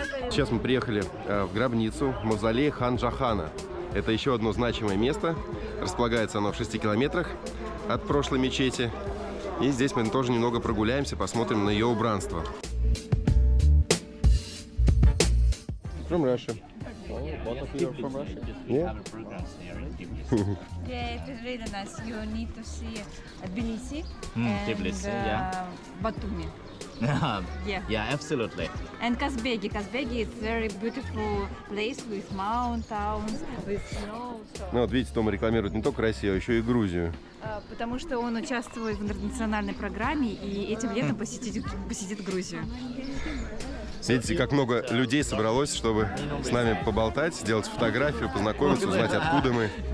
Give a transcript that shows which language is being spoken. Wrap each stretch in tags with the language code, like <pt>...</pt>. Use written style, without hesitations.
<ru>Сейчас мы приехали в гробницу мавзолея хан Джахана. Это еще одно значимое место. Располагается оно в 6 километрах от прошлой мечети. И здесь мы тоже немного прогуляемся, посмотрим на ее убранство.</ru> <en>From Russia. Both of you are from Russia? Yeah. Yeah, it is really nice. You need to see Tbilisi and Batumi. Yeah, absolutely. And Kazbegi. Kazbegi is very beautiful place with mountains, with snow.</en> <ru>Ну вот видите, Тома рекламирует не только Россию, а еще и Грузию. Потому что он участвует в интернациональной программе и этим летом посетит Грузию. Видите, как много людей собралось, чтобы с нами поболтать, сделать фотографию, познакомиться, узнать, откуда мы.</ru>